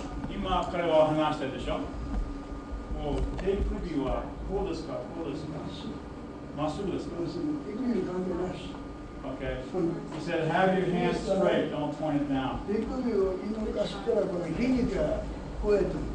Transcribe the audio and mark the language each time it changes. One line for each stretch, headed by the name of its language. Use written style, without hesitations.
Japanese: 今彼は話してるでしょ。もう手首はこうですか、こうですか。まっすぐですか。手首関係なし。
English: Okay. He said, have your hands straight, don't point it down.
Japanese: 手首を動かしたらこの筋肉が超えてる。